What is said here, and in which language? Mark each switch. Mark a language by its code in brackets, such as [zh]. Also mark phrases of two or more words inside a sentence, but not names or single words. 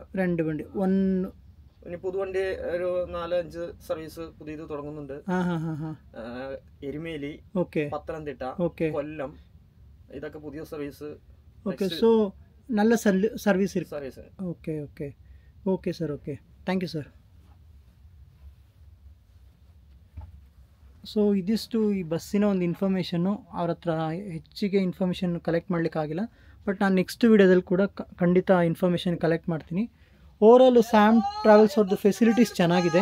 [ml] 2 വണ്ടി. ഇനി പുതുവണ്ടി ഒരു 4-5 സർവീസ് പുതിയത് തുടങ്ങുന്നുണ്ട്. എരുമേലി, പത്തനംതിട്ട, കൊല്ലം, ഇതൊക്കെ പുതിയ സർവീസ്. ഓക്കെ. സോ നല്ല സർവീസ് സർവീസ്. [kn] ഓക്കെ ഓക്കെ ಓಕೆ ಸರ್. ಓಕೆ, [en] thank you [kn] ಸರ್. ಸೊ ಇದಿಷ್ಟು ಈ ಬಸ್ಸಿನ ಒಂದು ಇನ್ಫಾರ್ಮೇಷನ್ನು. ಅವ್ರ ಹತ್ರ ಹೆಚ್ಚಿಗೆ [en] information collect [kn] ಮಾಡಲಿಕ್ಕಾಗಿಲ್ಲ, ಬಟ್ ನಾನು ನೆಕ್ಸ್ಟ್ ವೀಡಿಯೋದಲ್ಲಿ ಕೂಡ ಖಂಡಿತ [en] information collect [kn] ಮಾಡ್ತೀನಿ. ಓವರಾಲು ಸ್ಯಾಮ್ ಟ್ರಾವೆಲ್ಸ್ ಅವ್ರದ್ದು ಫೆಸಿಲಿಟೀಸ್ ಚೆನ್ನಾಗಿದೆ.